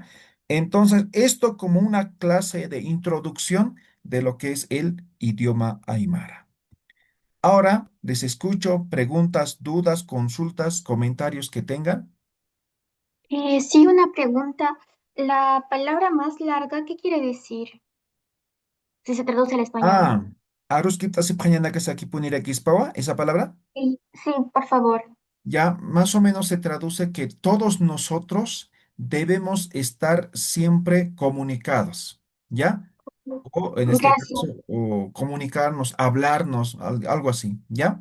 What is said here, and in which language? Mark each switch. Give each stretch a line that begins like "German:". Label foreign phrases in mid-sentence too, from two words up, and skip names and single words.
Spanish: Entonces, esto como una clase de introducción de lo que es el idioma aymara. Ahora les escucho preguntas, dudas, consultas, comentarios que tengan. Sí, una pregunta. La palabra más larga, ¿qué quiere decir? Si se traduce al español.
Aymara: Ah, aruskita sipjañanakasaki puniraquispawa,
Spanish: esa palabra. Sí, sí, por favor. Ya más o menos se traduce que todos nosotros debemos estar siempre comunicados, ¿ya? O en este Gracias. caso, o comunicarnos, hablarnos, algo así, ¿ya?